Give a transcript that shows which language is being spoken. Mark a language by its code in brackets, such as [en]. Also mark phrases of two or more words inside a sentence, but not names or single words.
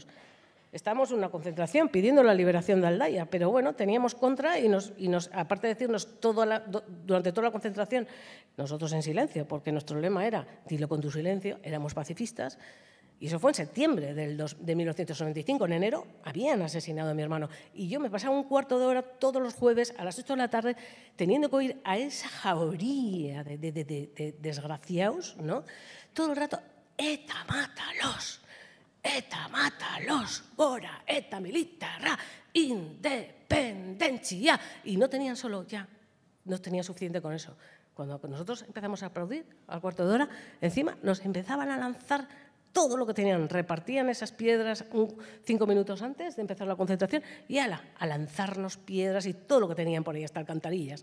[es] Estábamos en una concentración pidiendo la liberación de Aldaya, pero bueno, teníamos contra y aparte de decirnos durante toda la concentración, nosotros en silencio, porque nuestro lema era, dilo con tu silencio, éramos pacifistas. Y eso fue en septiembre de 1995. En enero habían asesinado a mi hermano. Y yo me pasaba un cuarto de hora todos los jueves a las 8 de la tarde teniendo que oír a esa jauría de desgraciados, ¿no? Todo el rato, ETA, mátalos, ETA, mátalos, [eu] ora, ETA, militarra, [es] independencia. Y no tenían solo ya, no tenían suficiente con eso. Cuando nosotros empezamos a aplaudir al cuarto de hora, encima nos empezaban a lanzar todo lo que tenían, repartían esas piedras 5 minutos antes de empezar la concentración y a lanzarnos piedras y todo lo que tenían por ahí, hasta alcantarillas.